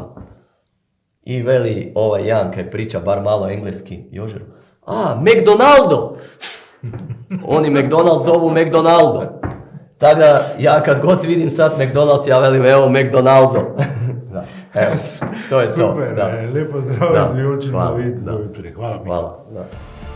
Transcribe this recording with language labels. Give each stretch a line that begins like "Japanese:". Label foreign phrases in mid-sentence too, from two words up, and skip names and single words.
Croatian: I veli jedan kaj priča bar malo engleski, Jožer, McDonaldo! Oni McDonald's zovu McDonaldo. Tako da ja kad god vidim sad McDonald's, ja velim evo McDonaldo. Evo, to je super, to.
Slovenian: Lepo zdravo, zvijoči novic. Hvala.